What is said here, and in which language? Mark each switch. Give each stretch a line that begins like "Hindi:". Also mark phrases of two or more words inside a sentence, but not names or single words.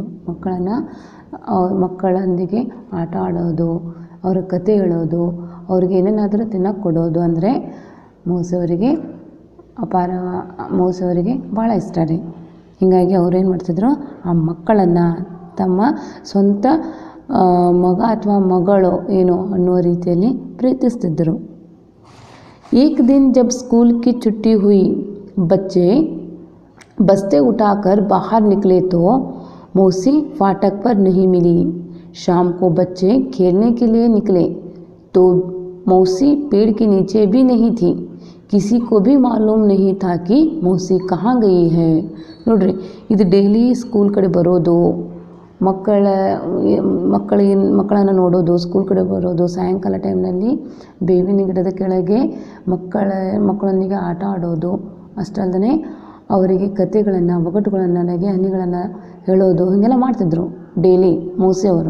Kannada: ಮಕ್ಕಳೊಂದಿಗೆ ಆಟ ಆಡೋದು, ಅವರ ಕತೆ ಹೇಳೋದು, ಅವ್ರಿಗೆ ಏನೇನಾದರೂ ತಿನ್ನೋಕೆ ಕೊಡೋದು ಅಂದರೆ ಮೌಸಿಯವರಿಗೆ ಭಾಳ ಇಷ್ಟ ರೀ. ಹೀಗಾಗಿ ಅವ್ರೇನು ಮಾಡ್ತಿದ್ರು ಆ ಮಕ್ಕಳನ್ನು ತಮ್ಮ ಸ್ವಂತ ಮಗ ಅಥವಾ ಮಗಳು ಏನು ಅನ್ನುವ ರೀತಿಯಲ್ಲಿ ಪ್ರೀತಿಸ್ತಿದ್ದರು.
Hindi: एक दिन जब स्कूल की छुट्टी हुई, बच्चे बस्ते उठाकर बाहर निकले तो मौसी फाटक पर नहीं मिली. शाम को बच्चे खेलने के लिए निकले तो मौसी पेड़ के नीचे भी नहीं थी. किसी को भी मालूम नहीं था कि मौसी कहाँ गई है.
Kannada: ನೋಡ್ರಿ ಇದು ಡೈಲಿ ಸ್ಕೂಲ್ ಕಡೆ ಬರೋದು, ಮಕ್ಕಳನ್ನು ನೋಡೋದು, ಸ್ಕೂಲ್ ಕಡೆ ಬರೋದು, ಸಾಯಂಕಾಲ ಟೈಮ್ನಲ್ಲಿ ಬೇವಿನ ಗಿಡದ ಕೆಳಗೆ ಮಕ್ಕಳೊಂದಿಗೆ ಆಟ ಆಡೋದು, ಅಷ್ಟಲ್ಲದೆ ಅವರಿಗೆ ಕತೆಗಳನ್ನು, ಒಗಟುಗಳನ್ನು, ನಗೆ ಹನಿಗಳನ್ನು ಹೇಳೋದು, ಹೀಗೆಲ್ಲ ಮಾಡ್ತಿದ್ರು ಡೈಲಿ ಮೌಸಿಯವರು.